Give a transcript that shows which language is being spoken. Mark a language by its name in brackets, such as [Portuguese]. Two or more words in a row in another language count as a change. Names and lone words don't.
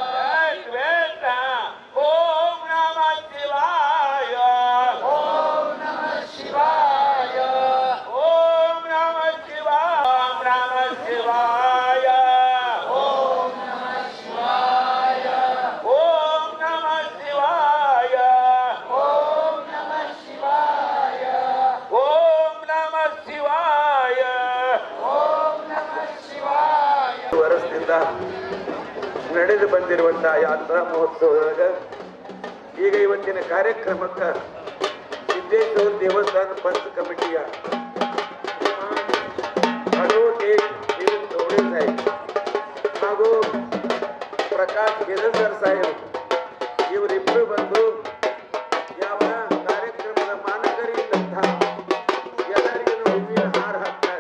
[Sanskrit] ओम नमः शिवाय, ओम नमः शिवाय, ओम नमः शिवाय, ओम नमः शिवाय, ओम नमः शिवाय, ओम नमः शिवाय, ओम नमः शिवाय, ओम नमः शिवाय. [Kannada] ವರಸ್ತಿಂದ ನಡೆದು ಬಂದಿರುವಂತಹ ಯಾತ್ರಾ ಮಹೋತ್ಸವದೊಳಗ ಈಗ ಇವತ್ತಿನ ಕಾರ್ಯಕ್ರಮಕ್ಕೆ ಸಿದ್ದೇಶ್ವರ ದೇವಸ್ಥಾನ ಪಂಚ ಕಮಿಟಿಯ ಅಡ್ವೊಕೇಟ್ ಧೋಳೆ ಸಾहेಬ್ ಹಾಗೂ ಪ್ರಕಾಶ್ ಗಿರಧರ್ ಸಾಹೇಬ್ ಇವರಿಬ್ಬರು ಬಂದು ಯಾವ ಕಾರ್ಯಕ್ರಮದ ಮಾನಕರಿದ್ದಂತಹ ಎಲ್ಲರಿಗೂ ಹೂವಿನ ಹಾರ ಹಾಕ್ತಾರೆ.